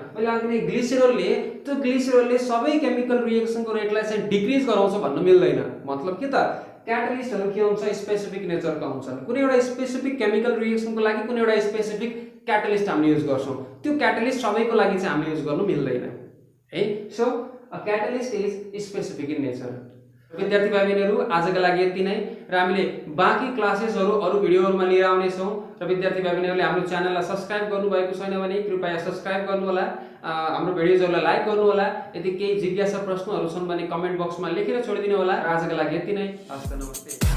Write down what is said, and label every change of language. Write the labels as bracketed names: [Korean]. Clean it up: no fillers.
[Nepali] मैले अघि नै ग्लिसरल लिए, त्यो ग्लिसरलले सबै केमिकल रिएक्सनको रेटलाई चाहिँ डिक्रिज गराउँछ भन्नु मिल्दैन। मतलब के त, क्याटालिस्टहरू के हुन्छ, स्पेसिफिक नेचरका हुन्छन्। कुनै एउटा स्पेसिफिक केमिकल रिएक्सनको लागि कुनै एउटा स्पेसिफिक क्याटालिस्ट हामीले युज गर्छौँ, त्यो क्याटालिस्ट सबैको लागि चाहिँ हामीले युज गर्नु मिल्दैन है। [English] So a catalyst is specific in nature. [Nepali] विद्यार्थी भाइ बहिनीहरू, आजका लागि यति नै, र हामीले बाँकी क्लासेसहरू अरू भिडियोहरूमा लिएर आउनेछौँ। र विद्यार्थी भाइ बहिनीहरूले हाम्रो च्यानललाई सब्सक्राइब गर्नुभएको छैन भने कृपया सब्सक्राइब गर्नुहोला, हाम्रो भिडियोजहरूलाई लाइक गर्नुहोला। यदि केही जिज्ञासा प्रश्नहरू छन् भने कमेन्ट बक्समा लेखेर छोडिदिनु होला। आजका लागि यति नै, हस्त नमस्ते।